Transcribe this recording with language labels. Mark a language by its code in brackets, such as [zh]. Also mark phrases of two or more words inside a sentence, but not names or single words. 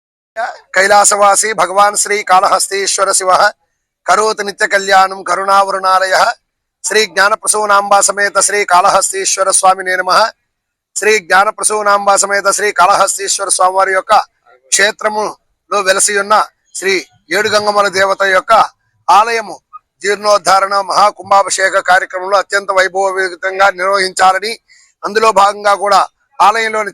[sa] कैलासवासी भगवान श्री कालहस्तीश्वर शिव करोति नित्य कल्याणं करुणावरुणालय श्री ज्ञानप्रसूनांबा समेत श्री कालहस्तीश्वर स्वामी नमः। [te] శ్రీ జ్ఞానప్రసూనాంబ సమేత శ్రీ కాళహస్తీశ్వర స్వామి వారి యొక్క క్షేత్రములో వెలసి ఉన్న శ్రీ ఏడుగంగమ్మల దేవత యొక్క ఆలయము జీర్ణోద్ధారణ మహాకుంభాభిషేక కార్యక్రమంలో అత్యంత వైభవయుతంగా నిర్వహించాలని, అందులో భాగంగా కూడా ఆలయంలోని